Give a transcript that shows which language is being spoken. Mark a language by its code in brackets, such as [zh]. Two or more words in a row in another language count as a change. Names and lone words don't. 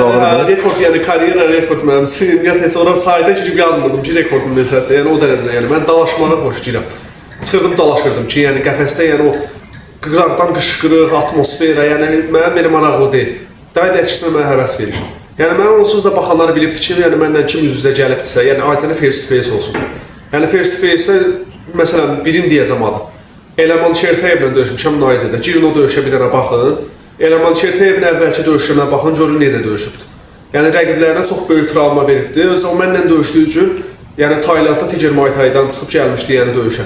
[az] Yəni rekord, yəni karyera rekord mənim ümumiyyətlə heç ora sayta girib yazmırdım ki, rekordum necədir. Yəni o dərəcədə, yəni mən dalaşmağı xoşlayıram. Çıxırdım, dalaşırdım ki, yəni qəfəsdə yəni o qıraqdan qışqırıq, atmosfera, yəni mənə belə maraqlı deyil. Daha da əksinə mənə həvəs verir. Yəni mən onsuz da baxanlar bilibdir ki, yəni məndən kim üz-üzə gəlibdirsə, yəni acələ [en] face to face [az] olsun. Yəni [en] face to face- [az] də məsələn, birini deyəcəm adı. Eləman Çertəyevlə döyüşmüşəm Nayzədə. Girin o döyüşə bir dənə baxın. Eləman Çertəyevin əvvəlki döyüşlərinə baxın, görün necə döyüşübdür. Yəni rəqiblərinə çox böyük travma veribdi. Özü o mənlə döyüşdüyü üçün, yəni Taylandda Tiger Muay Thai-dan çıxıb gəlmişdi yəni döyüşə.